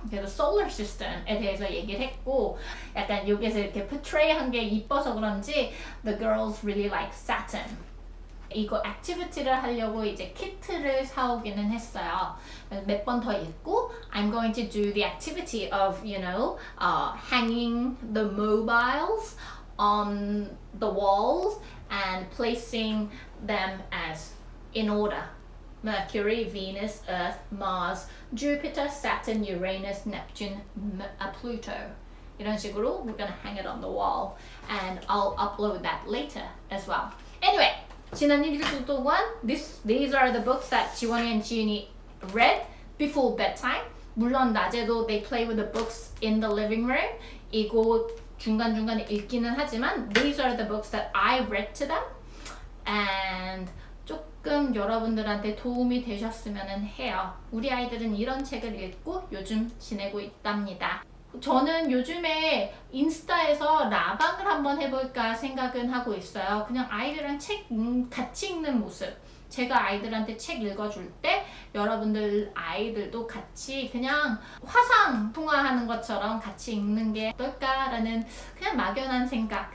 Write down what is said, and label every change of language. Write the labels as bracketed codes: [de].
[ko] 그래서 solar system에 대해서 얘기를 했고 약간 여기서 이렇게 portray 한 게 이뻐서 그런지 [en] the girls really like Saturn. [ko] 이거 액티비티를 하려고 이제 키트를 사오기는 했어요. 몇 번 더 읽고 [en] I'm going to do the activity of, you know, hanging the mobiles on the walls and placing them as in order. Mercury, Venus, Earth, Mars, Jupiter, Saturn, Uranus, Neptune, Pluto. [ko] 이런 식으로 [en] we're gonna hang it on the wall and I'll upload that later as well. Anyway, [ko] 지난 일주 동안 [en] these are the books that 지원이 and 지윤이 read before bedtime. [ko] 물론 낮에도 [en] they play with the books in the living room. [ko] 이거 중간중간에 읽기는 하지만 [en] these are the books that I read to them. [ko] And 조금 여러분들한테 도움이 되셨으면 해요. 우리 아이들은 이런 책을 읽고 요즘 지내고 있답니다. 저는 요즘에 인스타에서 라방을 한번 해볼까 생각은 하고 있어요. 그냥 아이들이랑 책 같이 읽는 모습. 제가 아이들한테 책 읽어줄 때 여러분들 아이들도 같이 그냥 화상 통화하는 것처럼 같이 읽는 게 어떨까라는 그냥 막연한 생각.